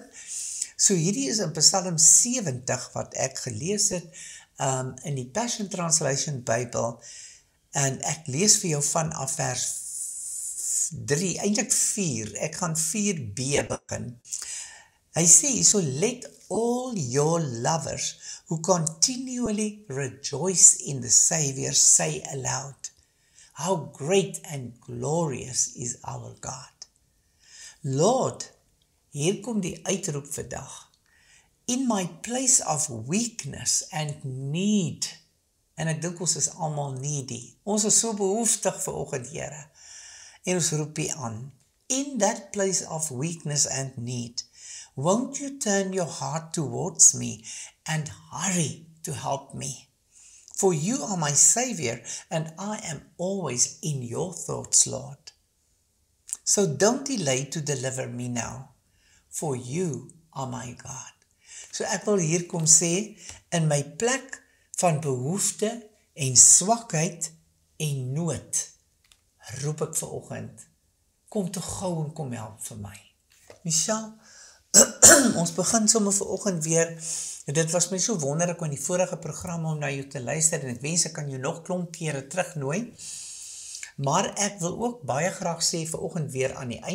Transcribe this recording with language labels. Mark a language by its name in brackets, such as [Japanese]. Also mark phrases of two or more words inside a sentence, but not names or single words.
[Afrikaans] So hierdie is in Psalm 70 wat ek gelees het in die Passion Translation Bybel, en ek lees vir jou vanaf vers 3, eintlik 4, ek gaan 4b begin. Hy sê, [English] so let all your lovers who continually rejoice in the Savior say aloud, how great and glorious is our God. Lord, [Afrikaans] hier kom die uitroep vandag. [English] In my place of weakness and need, [Afrikaans] en ek dink ons is almal needy. Ons is so behoeftig vanoggend, Here. En ons roep U aan. [English] In that place of weakness and need, won't you turn your heart towards me and hurry to help me? For you are my Savior, and I am always in your thoughts, Lord. So don't delay to deliver me now, for you are my God. [Afrikaans] So ek wil hier kom sê, in my plek van behoefte en swakheid en nood, roep ek vanoggend, kom toe gou en kom help vir my. Michelle, ons begin sommer vanoggend weer, dit was my so wonderlik in die vorige program om na jou te luister, en ek wens ek kan jou nog klomp kere terugnooi, maar ek wil ook baie graag sê vanoggend weer aan die